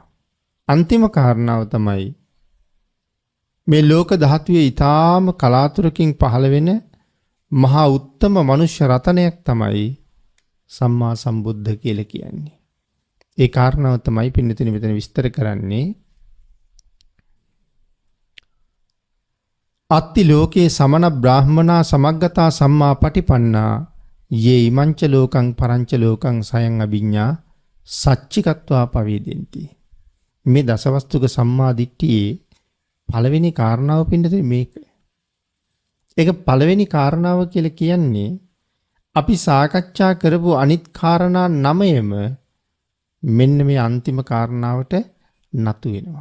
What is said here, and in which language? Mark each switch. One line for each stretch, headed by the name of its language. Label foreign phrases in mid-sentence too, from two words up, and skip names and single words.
Sinhala: අන්තිම කාරණාව තමයි මේ ලෝක ධාතුවේ ඊටාම කලාතුරකින් පහළ වෙන මහා උත්තම මනුෂ්‍ය රතනයක් තමයි සම්මා සම්බුද්ධ කියලා කියන්නේ. ඒ කාරණාව තමයි පින්නතුනි මෙතන විස්තර කරන්නේ.
Pali: අත්ති ලෝකේ සමන බ්‍රාහ්මනා සමග්ගතා සම්මා පටිපන්නා යේ ඉමංච ලෝකං පරංච ලෝකං සයං අභිඤ්ඤා සච්චිකත්වා පවේදෙන්ති.
Sinhala: මේ දසවස්තුක සම්මා දිට්ඨියේ පළවෙනි කාරණාව පින්නතුනි මේක. ඒක පළවෙනි කාරණාව කියලා කියන්නේ අපි සාකච්ඡා කරපු අනිත් කාරණා 9ම මෙන්න මේ අන්තිම කාරණාවට නතු වෙනවා.